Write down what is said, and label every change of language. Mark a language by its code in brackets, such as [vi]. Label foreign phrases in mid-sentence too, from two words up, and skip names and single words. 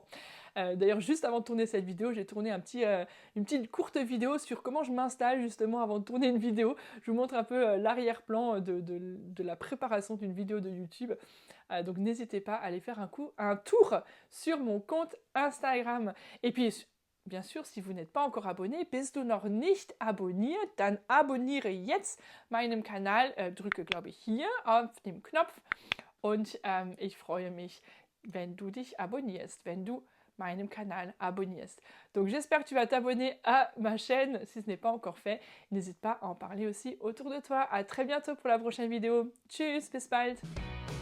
[fr] D'ailleurs, juste avant de tourner cette vidéo, j'ai tourné une petite courte vidéo sur comment je m'installe justement avant de tourner une vidéo. Je vous montre un peu l'arrière-plan de la préparation d'une vidéo de YouTube. Donc n'hésitez pas à aller faire un tour sur mon compte Instagram. Et puis, bien sûr, si vous n'êtes pas encore abonné, [de] bist du noch nicht abonniert, dann abonniere jetzt meinen Kanal, drücke, glaube ich, hier auf den Knopf und ich freue mich, wenn du dich abonnierst, wenn du meinem Kanal abonnierst. [fr] Donc j'espère que tu vas t'abonner à ma chaîne si ce n'est pas encore fait. N'hésite pas à en parler aussi autour de toi. À très bientôt pour la prochaine vidéo. [de] Tschüss, bis bald.